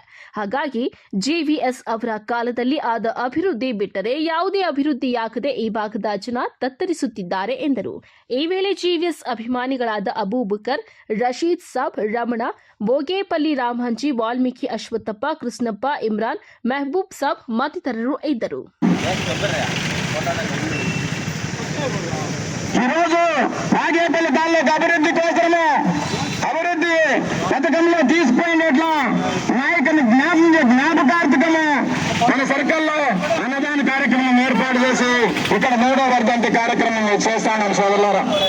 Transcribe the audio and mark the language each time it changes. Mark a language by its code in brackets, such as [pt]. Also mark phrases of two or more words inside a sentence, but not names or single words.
[kn] ಹಾಗಾಗಿ ಜಿವಿಎಸ್ ಅವರ ಕಾಲದಲ್ಲಿ ಆದ ಅಭಿವೃದ್ಧಿ ಬಿಟ್ಟರೆ ಯಾವುದೇ ಅಭಿವೃದ್ಧಿಯಾಗದೆ ಈ ಭಾಗದ ಜನ ತತ್ತರಿಸುತ್ತಿದ್ದಾರೆ ಎಂದರು. ಈ ವೇಳೆ ಜಿವಿಎಸ್ ಅಭಿಮಾನಿಗಳಾದ ಅಬೂಬಕರ್, ರಶೀದ್ ಸಾಬ್, ರಮಣ, ಬೋಗೇಪಲ್ಲಿ ರಾಮಹಂಜಿ, ವಾಲ್ಮೀಕಿ, ಅಶ್ವತ್ಥಪ್ಪ, ಕೃಷ್ಣಪ್ಪ, ಇಮ್ರಾನ್, ಮೆಹಬೂಬ್ ಸಾಬ್ ಮತ್ತಿತರರು ಇದ್ದರು. [te] ఈరోజు బాగేపల్లి తాలూకు అభివృద్ధి కోసము అభివృద్ధి పథకంలో తీసుకుపోయినట్లా నాయకుని జ్ఞాపకార్థకము మన సర్కిల్లో అన్నదాన కార్యక్రమం ఏర్పాటు చేసి ఇక్కడ 3వ వర్ధంతి కార్యక్రమం చేస్తాను సోదరులారా.